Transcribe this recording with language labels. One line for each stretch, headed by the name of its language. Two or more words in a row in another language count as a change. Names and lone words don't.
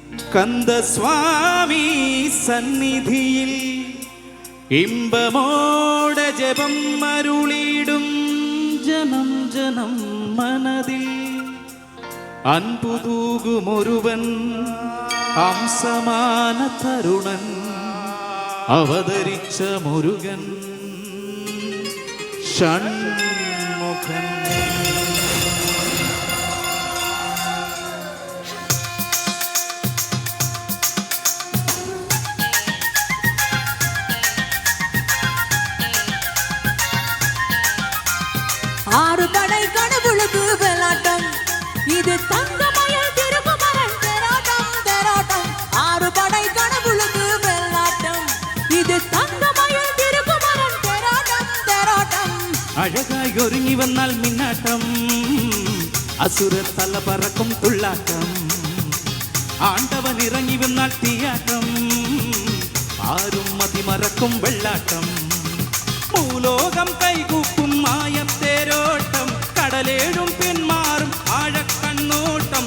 Malayalam: കന്ദസ്വാമി സന്നിധിയിൽ ഇമ്പമോട ജപം അരുളിടും ജനം ജനം മനതിൽ അൻപുതൂകുമൊരുവൻ ഹംസമാന തരുണൻ അവതരിച്ച മുരുകൻ ഷൺമുഖൻ.
Tamil: ஆறு படை கடவுளுக்கு வெள்ளாட்டம், இது தங்கமயில் திருக்குமரன் தேராட்டம் தேராட்டம். ஆறு படை கடவுளுக்கு வெள்ளாட்டம், இது தங்கமயில் திருக்குமரன் தேராட்டம் தேராட்டம்.
Malayalam: അഴകായി ഒരുങ്ങി വന്നാൽ മിന്നാട്ടം, അസുര തല പറക്കും തുള്ളാട്ടം. ആണ്ടവൻ ഇറങ്ങി വന്നാൽ തീയാട്ടം, ആരും മതിമറക്കും വെള്ളാട്ടം. ഭൂലോകം കൈകൂപ്പും മായത്തേരോട്ടം, കടലേഴും പിന്മാറും ആഴക്കണ്ണോട്ടം.